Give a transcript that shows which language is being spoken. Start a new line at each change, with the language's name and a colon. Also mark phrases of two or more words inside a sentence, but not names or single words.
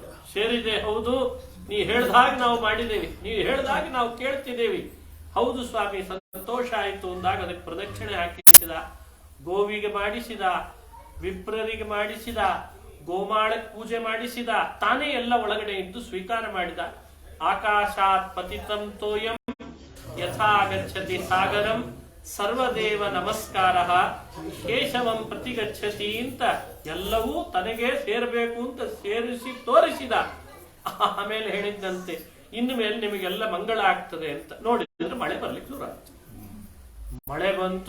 Kannada: ಸೇರಿದೆ, ಹೌದು, ನೀ ಹೇಳ್ದಾಗ ನಾವು ಮಾಡಿದ್ದೇವೆ, ನೀವು ಹೇಳ್ದಾಗ ನಾವು ಕೇಳ್ತಿದ್ದೇವೆ, ಹೌದು ಸ್ವಾಮಿ ಸಂತೋಷ ಆಯಿತು ಅಂದಾಗ ಅದಕ್ಕೆ ಪ್ರದಕ್ಷಿಣೆ ಹಾಕಿಸಿದ, ಗೋವಿಗೆ ಮಾಡಿಸಿದ, ವಿಪ್ರರಿಗೆ ಮಾಡಿಸಿದ, ಗೋಮಾಳಕ್ಕೆ ಪೂಜೆ ಮಾಡಿಸಿದ, ತಾನೇ ಎಲ್ಲ ಒಳಗಡೆ ಇದ್ದು ಸ್ವೀಕಾರ ಮಾಡಿದ.
Sanskrit: ಆಕಾಶಾತ್ ಪತಿತಂ ತೋಯಂ ಯಥಾ ಗಚ್ಚತಿ ಸಾಗರಂ ಸರ್ವದೇವ ನಮಸ್ಕಾರ ಕೇಶವಂ ಪ್ರತಿಗಚ್ಚತಿ
Kannada: ಅಂತ ಎಲ್ಲವೂ ತನಗೆ ಸೇರಬೇಕು ಅಂತ ಸೇರಿಸಿ ತೋರಿಸಿದ. ಆಮೇಲೆ ಹೇಳಿದ್ದಂತೆ, ಇನ್ನು ಮೇಲೆ ನಿಮಗೆಲ್ಲ ಮಂಗಳ ಆಗ್ತದೆ ಅಂತ. ನೋಡಿದ್ರೆ ಮಳೆ ಬರ್ಲಿಕ್ಕೆ ಶುರು ಆಯ್ತು. ಮಳೆ ಬಂತು.